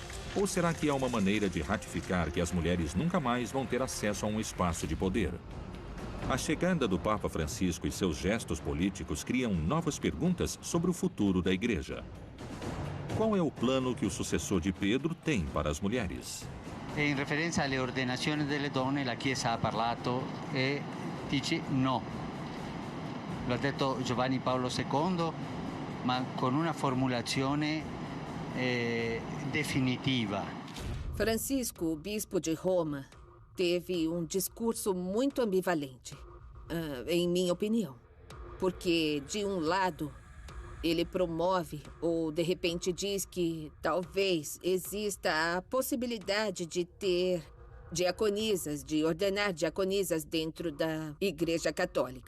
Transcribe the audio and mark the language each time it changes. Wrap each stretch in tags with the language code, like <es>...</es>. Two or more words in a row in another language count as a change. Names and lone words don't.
<pt>Ou será que há uma maneira de ratificar que as mulheres nunca mais vão ter acesso a um espaço de poder? A chegada do Papa Francisco e seus gestos políticos criam novas perguntas sobre o futuro da igreja. Qual é o plano que o sucessor de Pedro tem para as mulheres?</pt> <it>In referenza alle ordenazioni delle donne, la Chiesa ha parlato e dice no. Lo ha detto Giovanni Paolo II, ma con una formulazione definitiva.</it> <pt>Francisco, o bispo de Roma, teve um discurso muito ambivalente, em minha opinião. Porque, de um lado, ele promove ou, de repente, diz que talvez exista a possibilidade de ter diaconisas, de ordenar diaconisas dentro da Igreja Católica.</pt>